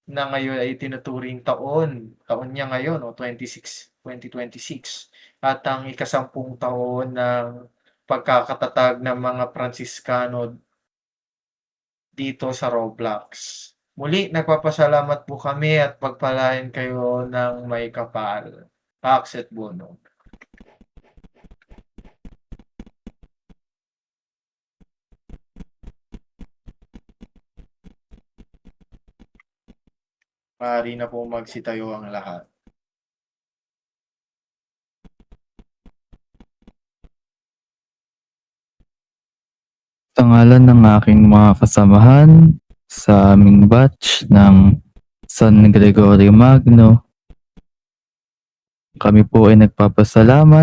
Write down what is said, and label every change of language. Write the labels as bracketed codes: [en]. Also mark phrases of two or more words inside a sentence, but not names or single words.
[tl] na ngayon ay tinuturing taon niya ngayon o 2026 at ang ika-10 taon ng pagkakatatag ng mga Pransiskano dito sa Roblox. Muli nagpapasalamat po kami at pagpalain kayo ng may kapal. [la] Pax et Bonum. [tl] Maaari na po magsitayo ang lahat. Sa ngalan ng aking mga kasamahan sa aming batch ng San Gregorio Magno, kami po ay nagpapasalamat.